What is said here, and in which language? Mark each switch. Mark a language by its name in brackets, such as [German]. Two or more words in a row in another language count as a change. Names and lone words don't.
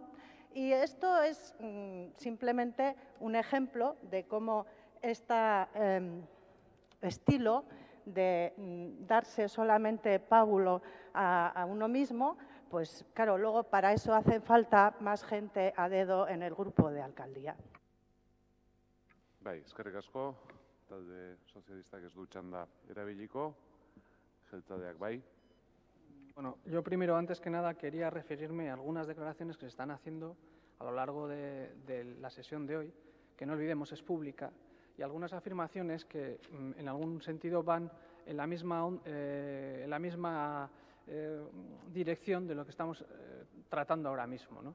[Spanish] Y esto es simplemente un ejemplo de cómo este estilo de darse solamente pábulo a uno mismo, pues claro, luego para eso hace falta más gente a dedo en el grupo de alcaldía. [Basque] Bai, eskerrik asko, talde sozialistak ez du txanda erabiliko, jeltzaleak bai. [Spanish] Bueno, yo primero, antes que nada, quería referirme a algunas declaraciones que se están haciendo a lo largo de la sesión de hoy, que no olvidemos es pública, y algunas afirmaciones que en algún sentido van en la misma dirección de lo que estamos tratando ahora mismo, ¿no?